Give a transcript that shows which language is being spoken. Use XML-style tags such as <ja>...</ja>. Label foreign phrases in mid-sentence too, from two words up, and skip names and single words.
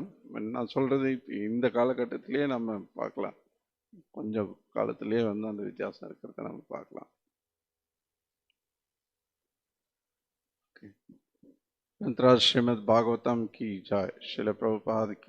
<ta>நான் சொல்கிறது இந்த காலகட்டத்திலேயே நம்ம பார்க்கலாம். கொஞ்சம் காலத்திலேயே வந்து அந்த வித்தியாசம் இருக்கிறத நம்ம பார்க்கலாம்.</ta> <hi>मंत्रा श्रीमद् भागवतम की जय। श्रील प्रभुपाद की</hi>